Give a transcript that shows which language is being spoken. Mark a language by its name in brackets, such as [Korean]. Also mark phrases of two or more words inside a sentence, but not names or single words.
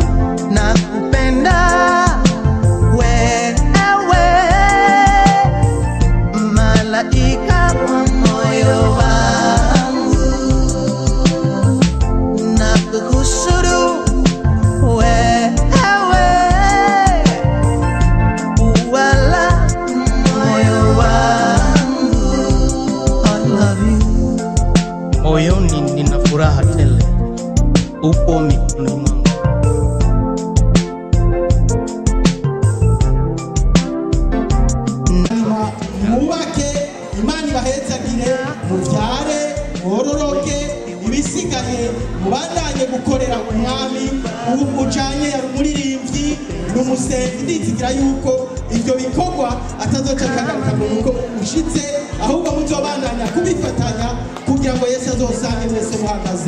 [Swahili] Nakupenda wewe, malaika wa moyo wangu, nakuhusuru wewe, wala moyo wangu. [English] I love you. [Swahili] Moyoni nina furaha tele, upo mikononi mwangu. [Rundi] Mubake Imana ibahezagire, mubyare mwororoke, ibisigaye mubandanye gukorera umwami. Ubu ucanye yari umuririmbyi n'umusenzi, ndizigira yuko ibyo bikorwa atazoca akagaruka mu rugo ushitse, ahubwo muzobandanya kubifatanya kugira ngo Yesu azosange mwese muhagaze.